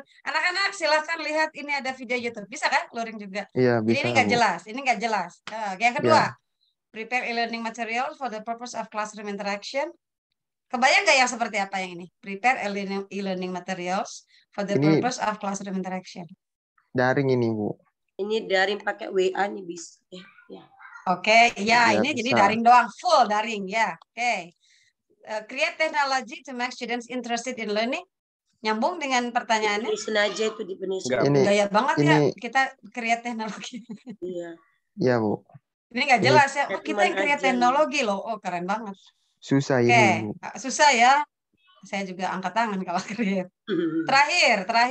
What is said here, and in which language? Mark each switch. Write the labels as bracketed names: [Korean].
[Indonesian] Anak-anak silakan lihat ini ada video YouTube. Bisa kan luring juga? Iya, bisa. Jadi ini enggak jelas. Ini enggak jelas. Yang kedua, [English] prepare e-learning material for the purpose of classroom interaction. [Indonesian] Kebayang nggak yang seperti apa yang ini? [English] Prepare e-learning materials for the purpose of classroom interaction. [Indonesian] Daring ini, Bu. Ini daring pakai WA nih bisa. Ya. Oke, ya ini bisa. Jadi daring doang, full daring ya. Oke. [English] Create technology to make students interested in learning. [Indonesian] Nyambung dengan pertanyaannya? Sengaja itu di Gaya banget ya kita create teknologi. Iya. Iya, Bu. Ini nggak jelas ya. Oh, kita yang create teknologi loh. Oh, keren banget. Susah ini, Bu. Susah ya. Saya juga angkat tangan kalau create. Terakhir.